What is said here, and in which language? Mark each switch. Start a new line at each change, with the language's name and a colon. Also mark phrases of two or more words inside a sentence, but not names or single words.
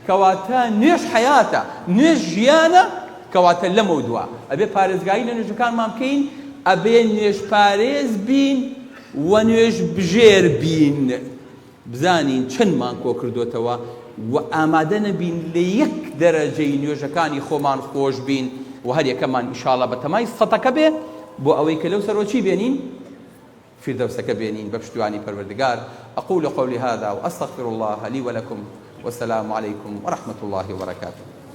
Central Kurdish: کەواتە نوێژ حیاتە، نوێژ ژیانە، کەواتە لەمە دووە ئەبێ پارێزگایی لە نوێژەکانمان بکەین، ئەبێ نوێژ پارێز بین و نوێژ بژێر بین، بزانین چەندمان کۆ کردوتەوە و ئامادە نەبین لە یەک دەرەجەی نوێژەکانی خۆمان خۆش بین و هەر یەکەمان ئینشاڵڵا بە تەمای سەدەکە بێ بۆ ئەوەی کە لەو سەرۆچی بێنین فردەوسەکە بێنین بە پشتیوانی پەروەردگار.
Arabic: أقول قولي هذا وأستغفر الله لي ولكم والسلام عليكم ورحمة الله وبركاته.